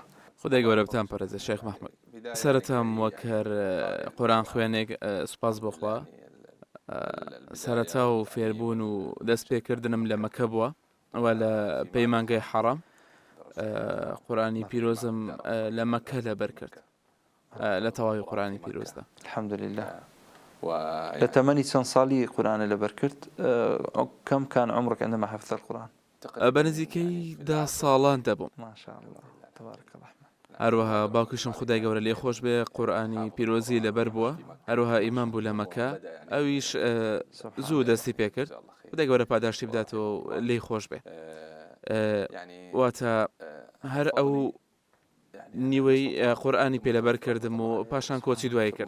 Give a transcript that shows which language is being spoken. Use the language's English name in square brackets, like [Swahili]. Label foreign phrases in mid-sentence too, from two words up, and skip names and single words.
[Central Kurdish] خدای گەورە بتان پەرێزە شێخ محمود. سەرەتام وەک هەر قورئان خوێنێک سوپاس بۆخوا، سەرەتا و فێربوون و دەست پێکردنم لە مەکە بووە و لە پەیمانگەی حەرام. قورئانی پیرۆزم لە مەکە لەبەر کرد لە تەواوی قورئانی پیرۆزدا. الحەمدولله. لە تەمەنی چەند ساڵی قورئانە لەبەر کرد؟ [Arabic] کەم کان عمرك عندما حفظت القرآن؟ [Central Kurdish] بە نزیکەی 10 ساڵان دەبووم. [Arabic] ماشاءالله تبارك الله. [Central Kurdish] هەروەها باوکیشم خدای گەورە لێ خۆش بێ قورئانی پیرۆزی لەبەر بووە، هەروەها ئیمان بوو لە مەکە، ئەویش زوو دەستی پێ کرد. خدای گەورە پاداشتی بداتەوە لێی خۆش بێ. واتە هەر ئەو نیوەی قورئانی پێ لەبەر کردم و پاشان کۆچی دوای کرد.